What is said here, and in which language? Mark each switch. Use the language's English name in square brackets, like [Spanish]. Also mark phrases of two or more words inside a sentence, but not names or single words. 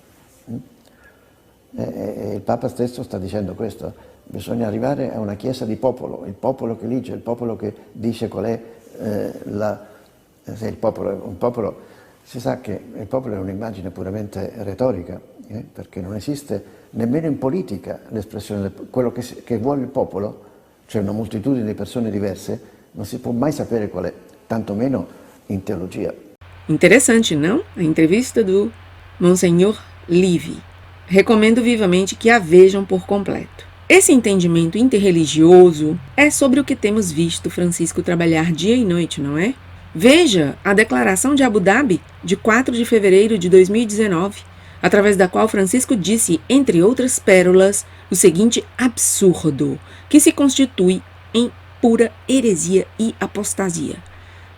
[Italian] E il Papa stesso sta dicendo questo: bisogna arrivare a una Chiesa di popolo, il popolo che elige, il popolo che dice qual è se il popolo, un popolo, si sa che il popolo è un'immagine puramente retorica, perché non esiste nemmeno in politica l'espressione del quello che vuole il popolo, cioè una moltitudine di persone diverse, non si può mai sapere qual è, tantomeno in teologia. [Portuguese] Interessante, não? A entrevista do Monsenhor Livy. Recomendo vivamente que a vejam por completo. Esse entendimento interreligioso é sobre o que temos visto Francisco trabalhar dia e noite, não é? Veja a declaração de Abu Dhabi, de 4 de fevereiro de 2019, através da qual Francisco disse, entre outras pérolas, o seguinte absurdo, que se constitui em pura heresia e apostasia.